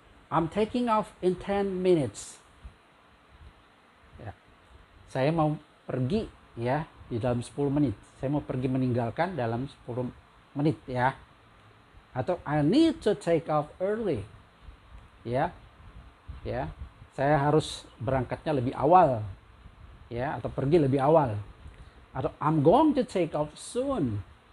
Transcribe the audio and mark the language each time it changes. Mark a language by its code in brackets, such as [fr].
[en] I'm taking off in 10 minutes. [id] Ya. Saya mau pergi ya di dalam 10 menit. saya mau pergi meninggalkan dalam 10 menit ya. Atau [en] I need to take off early. [id] Ya. Ya. Saya harus berangkatnya lebih awal. Ya, atau pergi lebih awal. [en] Atau I'm going to take off soon.